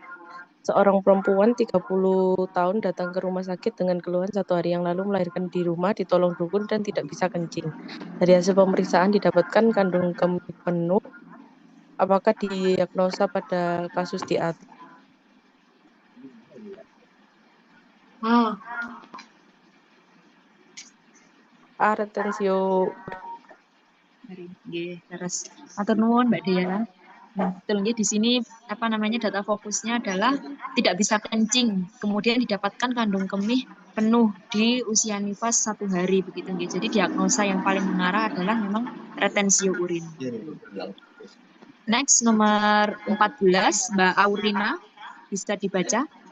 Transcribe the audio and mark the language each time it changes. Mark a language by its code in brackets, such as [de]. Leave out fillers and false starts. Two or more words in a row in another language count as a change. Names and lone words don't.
[id] Seorang perempuan 30 tahun datang ke rumah sakit dengan keluhan 1 hari yang lalu melahirkan di rumah, ditolong dukun dan tidak bisa kencing. Dari hasil pemeriksaan didapatkan kandung kemih penuh. Apakah diagnosa pada kasus di atas? Retensio. [jv] Nggih, terus matur nuwun Mbak Dea. [id] Nah, betul nggih di sini data fokusnya adalah tidak bisa kencing, kemudian didapatkan kandung kemih penuh di usia nifas 1 hari begitu nggih. Jadi diagnosa yang paling mengarah adalah memang retensio urin. Next nomor 14 Mbak Aurina bisa dibaca.